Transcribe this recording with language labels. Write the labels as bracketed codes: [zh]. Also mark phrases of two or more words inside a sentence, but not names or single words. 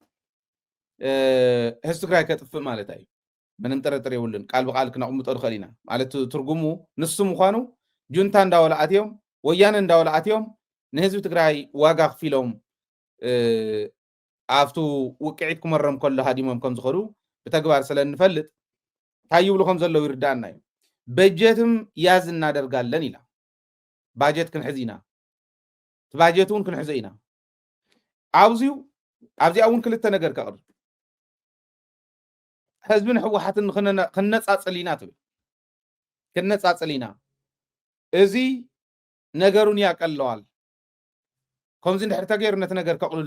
[ti] ህዝቢ ትግራይ ከጥፍእ ማለት እዩ ምንም ጥርጥር የብሉን ቃል ብቃል ክነቕምጦ ንኽእል ኢና ማለት ትርጉሙ ንሱ ምዃኑ ጁንታ እንዳወላኣትዮም ወያነ እንዳወላኣትዮም ንህዝቢ ትግራይ ዋጋ ክፊሎም ኣብቱ ውቅዒት ክመረም ከሎ ሃዲሞም ከም ዝኸዱ ብተግባር ስለንፈልጥ እንታይ ይብሉ ከም ዘለው ይርዳእና እዩ [am] በጀትም ያዝ እናደርጋለን [ti] ኢላ ባጀት ክንሕዝ ኢና እቲ ባጀት እውን ክንሕዞ ኢና ኣብዚኣ እውን ክልተ ነገር ከቕርብ ህዝብን ሕወሓትን ክነፃፅል ኢና ትብል ክነፃፅል ኢና እዚ [am] ነገሩን ያቀለዋል [ti] ከምዚ እንድሕር ተገይሩ ነቲ ነገር ከቕልሎ